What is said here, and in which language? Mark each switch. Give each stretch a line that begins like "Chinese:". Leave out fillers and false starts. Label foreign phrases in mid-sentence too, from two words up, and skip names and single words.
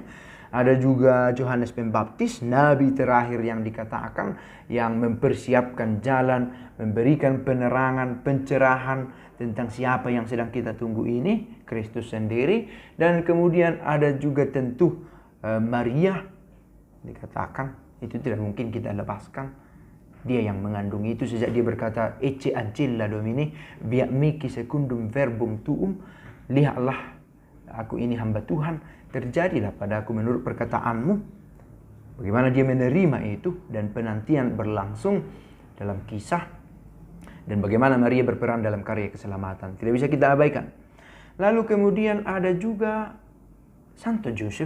Indonesian: Ada juga Yohanes Pembaptis, nabi terakhir yang dikatakan, yang mempersiapkan jalan, memberikan penerangan, pencerahan tentang siapa yang sedang kita tunggu ini, Kristus sendiri. Dan kemudian ada juga tentu Maria, dikatakan itu tidak mungkin kita lepaskan. Dia yang mengandung itu sejak dia berkata,
Latin: Ecce ancilla Domini, via mihi secundum verbum tuum,
Indonesian: lihatlah aku ini hamba Tuhan, terjadilah padaku menurut perkataanmu. Bagaimana dia menerima itu, dan penantian berlangsung dalam kisah, dan bagaimana Maria berperan dalam karya keselamatan. Tidak bisa kita abaikan. Lalu kemudian ada juga Santo Joseph.